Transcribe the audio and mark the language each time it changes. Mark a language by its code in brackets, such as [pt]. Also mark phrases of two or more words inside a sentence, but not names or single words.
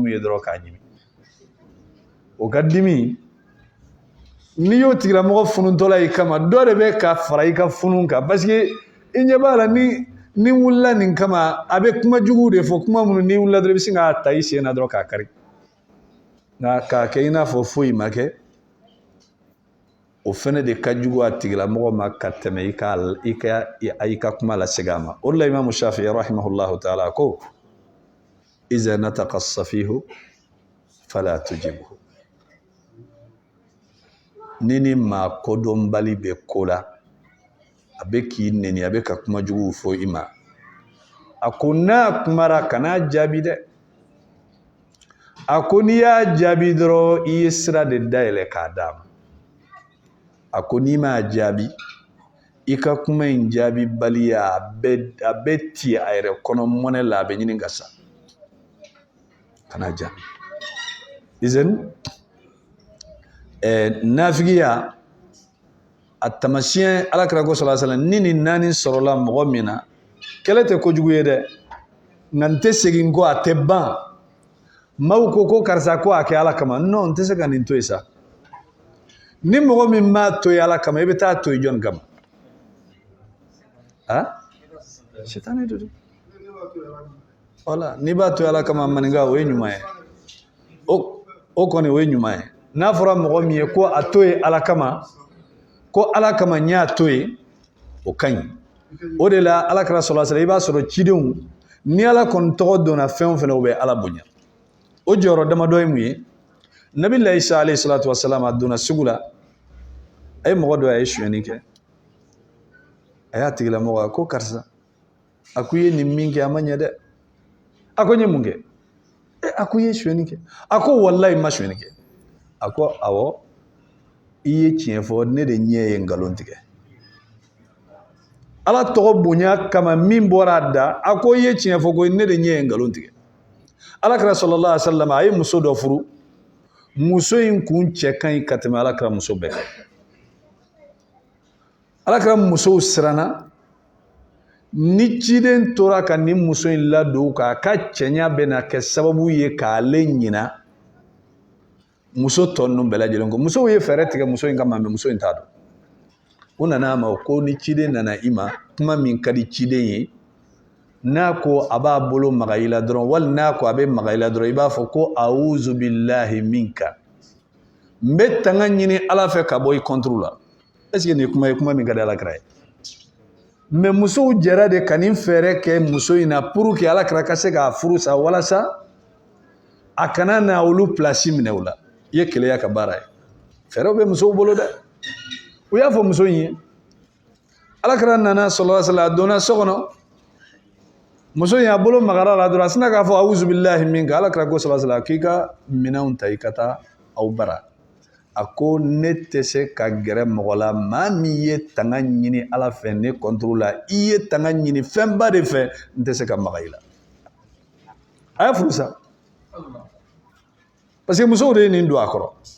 [bm] min ye dɔrɔn k'a ɲimi o ka dimi n'i y'o tigilamɔgɔ fununtɔla i kama dɔ de bɛ ka fara i ka funu kan [fr] parce que [bm] i ɲɛ b'a la ni wulila nin kama a bɛ kuma jugu de fɔ kuma minnu n'i wulila dɔrɔn i bɛ se k'a ta i sen na dɔrɔn k'a kari nka k'a kɛ i n'a fɔ foyi ma kɛ o fɛnɛ de ka jugu a tigilamɔgɔ ma ka tɛmɛ i ka kuma lasegin a ma o de la Imamu Shafi'i [ar] رحمه الله تعالى [bm] ko [ar] إذا نطق السفيه فلا تجبه [bm] nini maa kodɔnbali bɛ ko la a bɛ k'i neni a bɛ ka kuma juguw fɔ i ma a ko n'a kumara kan'a jaabi dɛ a ko n'i y'a jaabi dɔrɔn i ye sira de dayɛlɛ k'a d'a ma a ko n'i m'a jaabi i ka kuma in jaabi baliya a bɛ ti a yɛrɛ kɔnɔ mɔnɛ la a bɛ ɲini ka sa kana jaabi izin nafigiya a tamasiyɛn alakira ko [ar] صلى الله عليه وسلم [bm] ni nin naani sɔrɔla mɔgɔ min na kɛlɛ tɛ kojugu ye dɛ nka n tɛ segin kɔ a tɛ ban maaw ko karisa ko a kɛ ala kama non n tɛ se ka nin to yen sa ni mɔgɔ min m'a to yen ala kama i bɛ taa to yen jɔn kama sitani de don wala n'i b'a to yen ala kama maninka o ye ɲuman ye o kɔni o ye ɲuman ye n'a fɔra mɔgɔ min ye ko a to yen ala kama ko ala kama n y'a to yen o ka ɲi o de la alakira [ar] صلى الله عليه وسلم [bm] i b'a sɔrɔ cidenw ni ala kɔni tɔgɔ donna fɛn o fɛn o bɛ ala bonya o jɔyɔrɔ damadɔ ye mun ye nabi Isa [ar] عليه الصلاة والسلام [bm] a donna sugu la a ye mɔgɔ dɔ a ye suyɛnni kɛ a y'a tigilamɔgɔ a ko karisa a ko i ye nin min kɛ a ma ɲɛ dɛ a ko n ye mun kɛ a ko i ye suyɛnni kɛ a ko walahi ma suyɛnni kɛ a ko awɔ i ye tiɲɛ fɔ ne de ɲɛ ye nkalon tigɛ ala tɔgɔ bonya kama min bɔra a da a ko i ye tiɲɛ fɔ ko ne de ɲɛ ye nkalon tigɛ alakira [ar] صلى الله عليه وسلم [bm] a ye muso dɔ furu muso in kun cɛ ka ɲi ka tɛmɛ alakira muso bɛɛ kan alakira musow siranna ni ciden tora ka nin muso in ladon k'a ka cɛɲa bɛna kɛ sababu ye k'ale ɲina muso tɔ ninnu bɛɛ lajɛlen ko musow ye fɛɛrɛ tigɛ muso in kama mɛ muso in t'a dɔn u nana a ma ko ni ciden nana i ma kuma min ka di ciden ye n'a ko a b'a bolo maga i la dɔrɔn wali n'a ko a bɛ maga i la dɔrɔn i b'a fɔ ko awuzu [ar] بالله منك [bm] n bɛ tanga ɲini ala fɛ ka bɔ i kɔnturu la [fr] est ce que [bm] nin kuma ye kuma min ka di alakira ye mɛ musow jɛra de ka nin fɛɛrɛ kɛ muso in na [fr] pour que [bm] alakira ka se k'a furu sa walasa a kana na olu place minɛ o la i ye keleya ka baara ye fɛɛrɛw bɛ musow bolo dɛ u y'a fɔ muso in ye alakira nana [ar] صلى الله عليه وسلم [bm] a donna so kɔnɔ muso in a bolo magara la dɔrɔn a sina k'a fɔ [ar] أعوذ بالله منك [bm] alakira ko [ar] صلى الله عليه وسلم [bm] k'i ka minɛnw ta i ka taa aw bara a ko ne tɛ se ka gɛrɛ mɔgɔ la maa min ye tanga ɲini ala fɛ ne kɔntoro la i ye tanga ɲini fɛnba de fɛ n tɛ se ka maga i la a y'a furu sa [fr] parce que [bm] musow de ye nin don a kɔrɔ